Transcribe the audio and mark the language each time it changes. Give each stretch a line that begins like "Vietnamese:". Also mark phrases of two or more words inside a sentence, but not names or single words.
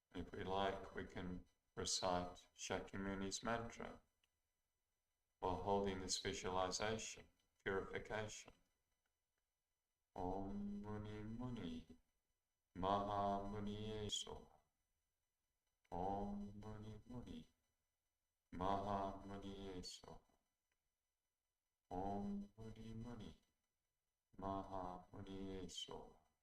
English: we like, we can recite Shakyamuni's mantra while holding this visualization, purification.
Sanskrit: Om Muni Muni Maha Muni Soha. Om Muni Muni Maha Muni Soha. Om Muni Muni Maha Muni Soha.